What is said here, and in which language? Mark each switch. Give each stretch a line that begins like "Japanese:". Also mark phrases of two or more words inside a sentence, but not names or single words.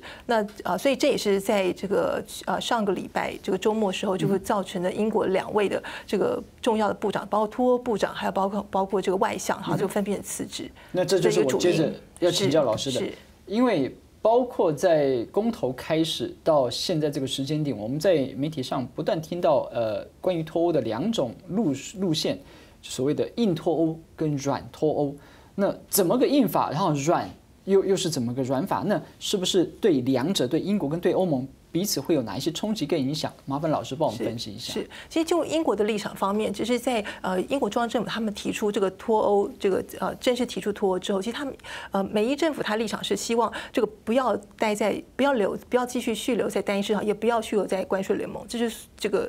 Chinese: 那所以這也是在這個上個禮拜這個週末時候，就會造成了英國2位的這個重要的部長，包括脫歐部長，還有包括這個外相，哈，就分別辭職。那這就是我接着要請教老師的，因為包括在公投開始到現在這個時間點，我們在媒體上不斷聽到關於脫歐的2種路線。所谓的硬脱欧跟软脱欧。那怎么个硬法，然后软又是怎么个软法？那是不是对两者，对英国跟对欧盟彼此会有哪一些冲击跟影响？麻烦老师帮我们分析一下。是，其实就英国的立场方面，就是在英国中央政府他们提出这个脱欧，这个正式提出脱欧之后，其实他们美伊政府他立场是希望这个不要继续续留在单一市场，也不要续留在关税联盟，这是这个。